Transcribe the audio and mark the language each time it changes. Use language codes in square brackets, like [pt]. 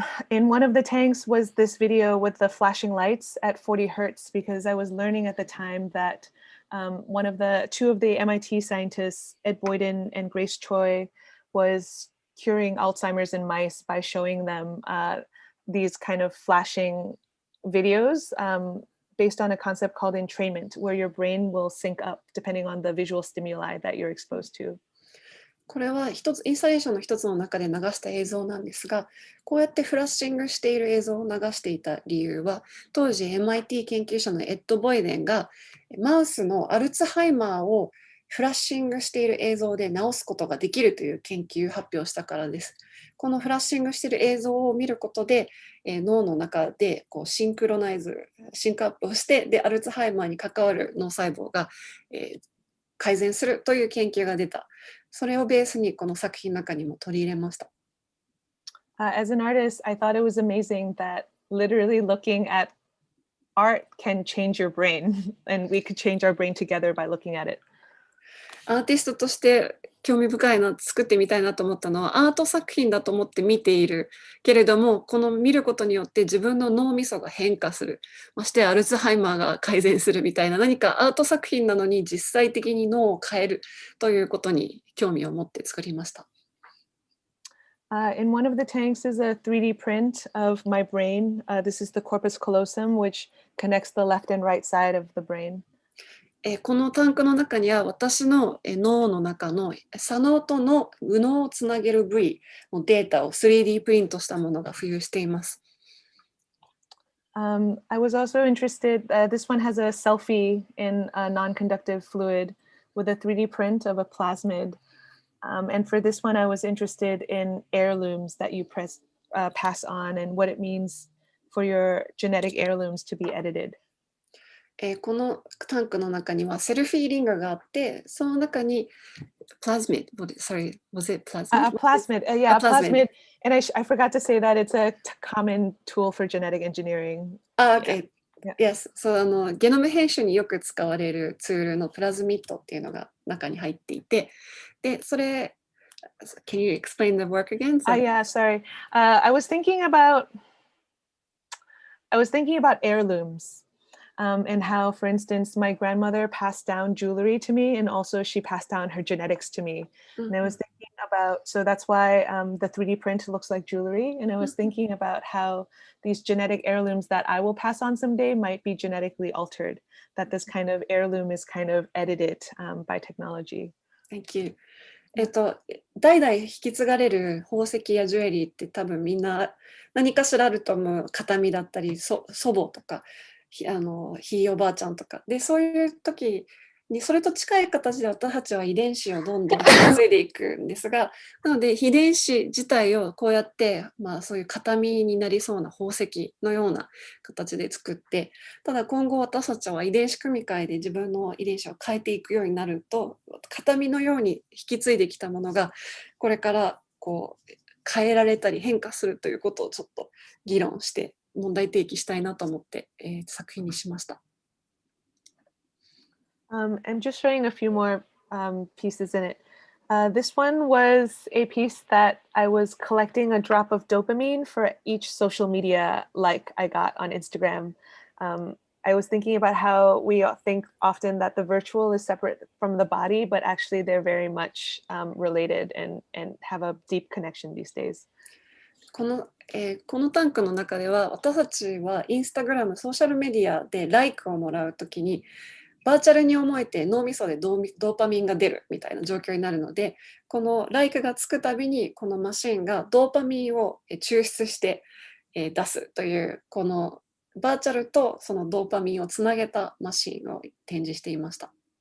[en] In one of the tanks was this video with the flashing lights at 40 hertz because I was learning at the time that two of the MIT scientists, Ed Boyden and Grace Choi, was curing Alzheimer's in mice by showing them these kind of flashing videos based on a concept called entrainment, where your brain will sync up depending on the visual stimuli that you're exposed to. [ja] これはインスタレーションの一つの中で流した映像なんですが、こうやってフラッシングしている映像を流していた理由は、当時 MIT 研究者のエッド・ボイデンがマウスのアルツハイマーをフラッシングしている映像で治すことができるという研究発表したからです。このフラッシングしている映像を見ることで、脳の中でシンクロナイズ、シンクアップをして、でアルツハイマーに関わる脳細胞が、改善するという研究が出た。それをベースにこの作品の中にも取り入れました。 [en] As an artist, I thought it was amazing that literally looking at art can change your brain, and we could change our brain together by looking at it. [ja] アーティストとして興味深いな、作ってみたいなと思ったのは、アート作品だと思って見ているけれども、この見ることによって自分の脳みそが変化する、ましてアルツハイマーが改善するみたいな、何かアート作品なのに実際的に脳を変えるということに興味を持って作りました。 [en] In one of the tanks is a 3D print of my brain. This is the corpus callosum, which connects the left and right side of the brain. [ja] このタンクの中には私の脳の中の左脳との右脳をつなげる部位のデータを 3D プリントしたものが浮遊しています。 [en] I was also interested, this one has a selfie in a non-conductive fluid with a 3D print of a plasmid. And for this one, I was interested in heirlooms that you pass on and what it means for your genetic heirlooms to be edited. [ja] このタンクの中にはセルフィーリングがあって、その中にplasmid, [en] sorry, was it plasmid? Plasmid, yeah, plasmid. And I forgot to say that it's a common tool for genetic engineering. Okay. Yes. [ja] そうゲノム編集によく使われるツールのプラズミッドっていうのが中に入っていて、で、それ、 [en] Can you explain the work again? Yeah, sorry. I was thinking about heirlooms. And how, for instance, my grandmother passed down jewelry to me, and also she passed down her genetics to me. And I was thinking about, so that's why the 3D print looks like jewelry. And I was thinking about how these genetic heirlooms that I will pass on someday might be genetically altered, that this kind of heirloom is kind of edited by technology. Thank you. [ja] 代々引き継がれる宝石やジュエリーって多分みんな何かしらあると思う。形見だったり、祖母とか。ひいおばあちゃんとかで、そういう時にそれと近い形で私たちは遺伝子をどんどん引き継いでいくんですが、なので遺伝子自体をこうやって、そういう形見になりそうな宝石のような形で作って、ただ今後私たちは遺伝子組み換えで自分の遺伝子を変えていくようになると、形見のように引き継いできたものがこれからこう変えられたり変化するということをちょっと議論して問題提起したいなと思って、作品にしました。 [en] I'm just showing a few more pieces in it. This one was a piece that I was collecting a drop of dopamine for each social media like I got on Instagram. I was thinking about how we think often that the virtual is separate from the body, but actually they're very much related and have a deep connection these days. [ja] このタンクの中では私たちはインスタグラム、ソーシャルメディアでライクをもらうときにバーチャルに思えて脳みそでドーパミンが出るみたいな状況になるので、このライクがつくたびにこのマシンがドーパミンを抽出して出すというこのバーチャルとそのドーパミンをつなげたマシンを展示していました。